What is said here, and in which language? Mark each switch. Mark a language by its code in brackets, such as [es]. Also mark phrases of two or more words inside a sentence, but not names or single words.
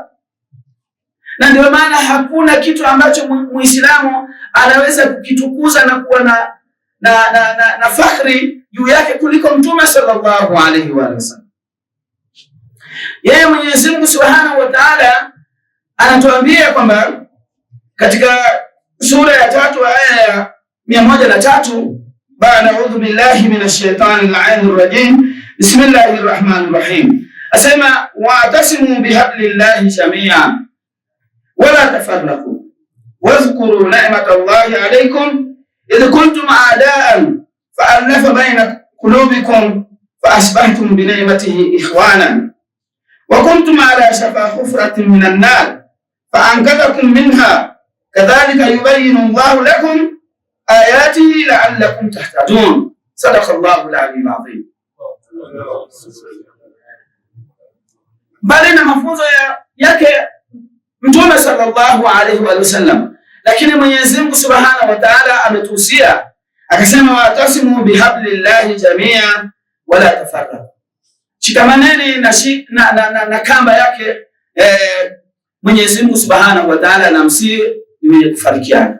[sw] Na ndio maana hakuna kitu ambacho Muislamu anaweza kukitukuza na kuwa na fakhri juu yake kuliko Mtume [ar] صلى الله عليه وسلم. [sw] Yeye Mwenyezi Mungu [ar] سبحانه وتعالى [sw] anatuambia kwamba katika sura ya 3 aya ya 103, [ar] baada أعوذ بالله من الشيطان اللعين الرجيم بسم الله الرحمن الرحيم, [sw] asema [ar] واعتصموا بحبل الله جميعا ولا تفرقوا واذكروا نعمت الله عليكم إذ كنتم أعداء فألف بين قلوبكم فأصبحتم بنعمته إخوانا وكنتم على شفا حفرة من النار فأنقذكم منها كذلك يبين الله لكم آياته لعلكم تهتدون. صدق الله العلي العظيم. [sw] Bali na mafunzo yake Mtume [ar] صلى الله عليه وسلم, [sw] lakini Mwenyezi Mungu [ar] سبحانه وتعالى [sw] ametuhusia akasema, [ar] واعتصموا بحبل الله جميعا ولا تفرقوا, [sw] shikamaneni na kamba yake Mwenyezi Mungu [ar] سبحانه وتعالى, [sw] na msiwe wenye kufarikiana.